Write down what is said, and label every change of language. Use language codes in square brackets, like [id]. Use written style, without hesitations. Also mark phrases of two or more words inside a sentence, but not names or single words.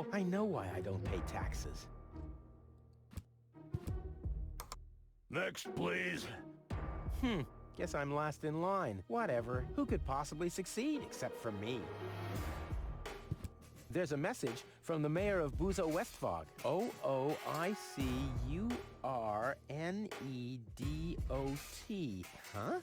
[en] I know why I don't pay taxes. Next, please. Guess I'm last in line. Whatever. Who could possibly succeed except for me? There's a message from the mayor of Buzo Westfog. O-O-I-C-U-R-N-E-D-O-T. Huh?